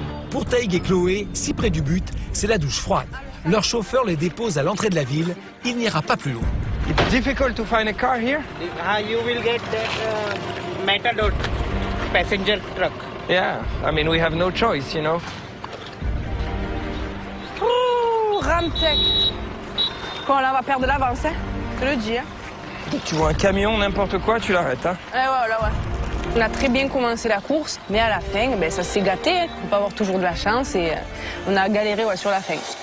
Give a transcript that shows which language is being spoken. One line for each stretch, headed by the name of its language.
French: Pour Taïg et Chloé, si près du but, c'est la douche froide. Leur chauffeur les dépose à l'entrée de la ville. Il n'ira pas plus loin.
English: It's difficult to find a car here? You will get that Matador passenger truck. Yeah, I mean, we have no choice, you know.
French: Ouh, Ramtech. Quand là, on va perdre de l'avance, hein. Je te le dis, hein. Tu vois un camion, n'importe quoi, tu l'arrêtes, hein. Ouais. On a très bien commencé la course, mais à la fin, ça s'est gâté. Il ne faut pas avoir toujours de la chance et on a galéré sur la fin.